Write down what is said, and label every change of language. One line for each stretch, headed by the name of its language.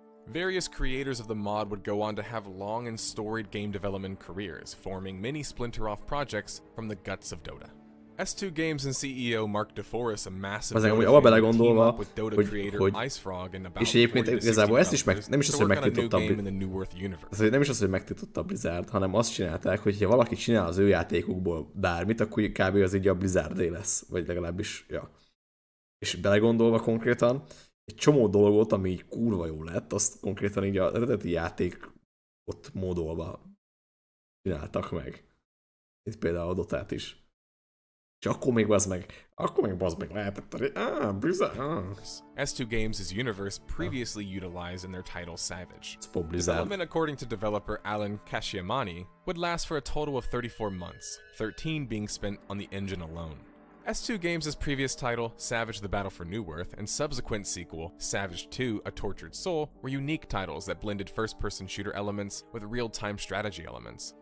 English: Various creators of the mod would go on to have long and storied game development careers, forming many splinter-off projects from the guts of Dota. S2 Games and CEO Mark DeForest, a massive Dota fan, team up with Dota creator IceFrog and about 40 to 60 developers to work on a new game in the Newerth universe.
Hungarian: Nem is az, hogy megtiltotta a Blizzard, hanem azt csinálták, hogy ha valaki csinál az ő játékukból bármit, akkor kb. Az így a Blizzardé lesz, vagy legalábbis, ja. És belegondolva konkrétan, egy csomó dolgot, ami így kurva jó lett, azt konkrétan így az eredeti játék ott módolva csináltak meg. Itt például a Dotát is. És akkor még bazd meg lehetett Blizzard.
English: S2 Games' universe previously utilized in their title Savage.
Hungarian: Blizzard.
English: Development, according to developer Alan Kashiamani, would last for a total of 34 months, 13 being spent on the engine alone. S2 Games' previous title, Savage the Battle for Newerth, and subsequent sequel, Savage 2 A Tortured Soul, were unique titles that blended first-person shooter elements with real-time strategy elements.